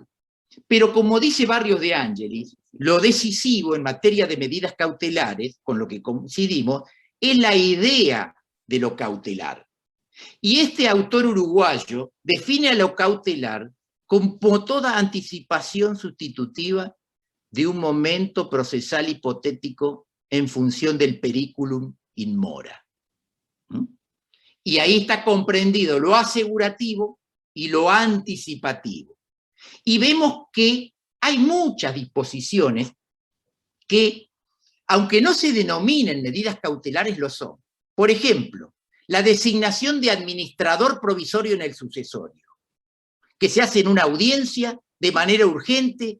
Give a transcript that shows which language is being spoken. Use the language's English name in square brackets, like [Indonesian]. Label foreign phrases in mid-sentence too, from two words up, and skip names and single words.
[Spanish] Pero como dice Barrios de Angelis, lo decisivo en materia de medidas cautelares, con lo que coincidimos, es la idea de lo cautelar. Y este autor uruguayo define a lo cautelar como toda anticipación sustitutiva de un momento procesal hipotético en función del [Latin] periculum in mora. [Spanish] Y ahí está comprendido lo asegurativo y lo anticipativo. Y vemos que hay muchas disposiciones que, aunque no se denominen medidas cautelares, lo son. Por ejemplo, la designación de administrador provisorio en el sucesorio, que se hace en una audiencia de manera urgente.